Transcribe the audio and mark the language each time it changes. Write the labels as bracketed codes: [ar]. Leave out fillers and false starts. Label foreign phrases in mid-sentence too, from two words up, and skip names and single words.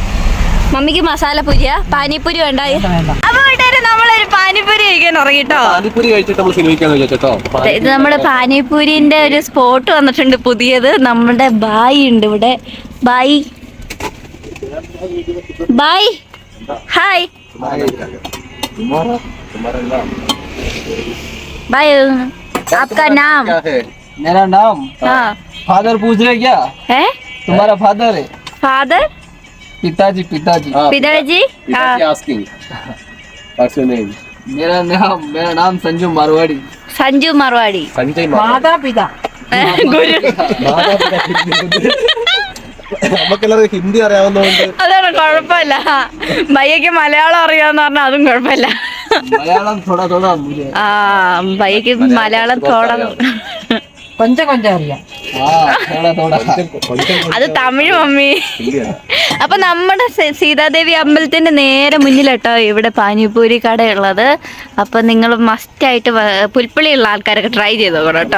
[ml] മമ്മിക്ക് മസാലപൂരിയാ, പാനിപ്പൂരി വേണ്ട. അപ്പൊ വീട്ടുകാരെ നമ്മളൊരു പാനിപ്പൂരി കഴിക്കാൻ ഉറങ്ങിട്ടോ. പാനിപ്പൂരി കഴിച്ചിട്ട് നമ്മൾ സിനിമയ്ക്കാന്ന് വിചാരിച്ചോ. ഇത് നമ്മുടെ പാനിപ്പൂരിന്റെ ഒരു സ്പോട്ട് വന്നിട്ടുണ്ട് പുതിയത്. നമ്മുടെ ബായി ഉണ്ട് ഇവിടെ. ബായി ബായ് ഹായ് बाय [hi] आपका नाम? मेरा नाम हाँ फादर पूछ रहे क्या? है तुम्हारा फादर है? फादर पिताजी पिताजी पिताजी हाँ मेरा नाम संजू मारवाड़ी. संजू मारवाड़ी [ml] മാതാപിതാ ഗുരു നമുക്കെല്ലാവർക്കും ഹിന്ദി അറിയാവുന്നതുകൊണ്ട് അതാണ് കുഴപ്പമില്ല. ഭയ്യക്ക് മലയാളം അറിയാന്ന് പറഞ്ഞാൽ അതും കുഴപ്പമില്ല. [hi] मलयालम थोड़ा थोड़ा मुझे. [ml] ആ ഭയ്യക്ക് മലയാളം [ta] கொஞ்ச கொஞ்ச [ml] അറിയാം. [hi] थोड़ा थोड़ा. [ml] അത് തമിഴ് മമ്മി. അപ്പൊ നമ്മുടെ സീതാദേവി അമ്പലത്തിന്റെ നേരെ മുന്നിലാട്ടോ ഇവിടെ പാനിപൂരി കടയുള്ളത്. അപ്പൊ നിങ്ങൾ മസ്റ്റ് ആയിട്ട് പുൽപ്പള്ളിയുള്ള ആൾക്കാരൊക്കെ ട്രൈ ചെയ്ത് നോക്കണം കേട്ടോ.